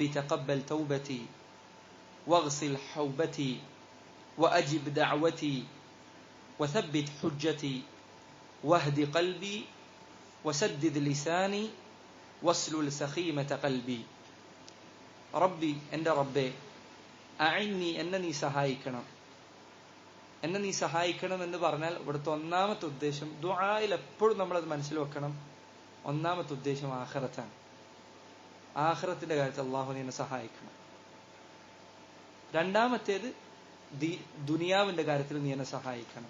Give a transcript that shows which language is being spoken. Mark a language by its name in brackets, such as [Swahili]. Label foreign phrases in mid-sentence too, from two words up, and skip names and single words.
[Arabic] تقبل توبتي واغسل حوبتي وأجب دعوتي وثبت حجتي واهد قلبي وسدد لساني واسلل سخيمة قلبي ربي عند ربي أعني أنني [Malayalam] സഹായിക്കണം എന്നെ നീ സഹായിക്കണം എന്ന് പറഞ്ഞാൽ ഇവിടുത്തെ ഒന്നാമത്തെ ഉദ്ദേശം ദുആയിൽ എപ്പോഴും നമ്മളത് മനസ്സിൽ വെക്കണം. ഒന്നാമത്തെ ഉദ്ദേശം ആഖിറത്താണ്. ആഖിറത്തിന്റെ കാര്യത്തിൽ അല്ലാഹു എന്നെ സഹായിക്കണം. രണ്ടാമത്തേത് ദുനിയാവിന്റെ കാര്യത്തിൽ നീ എന്നെ സഹായിക്കണം.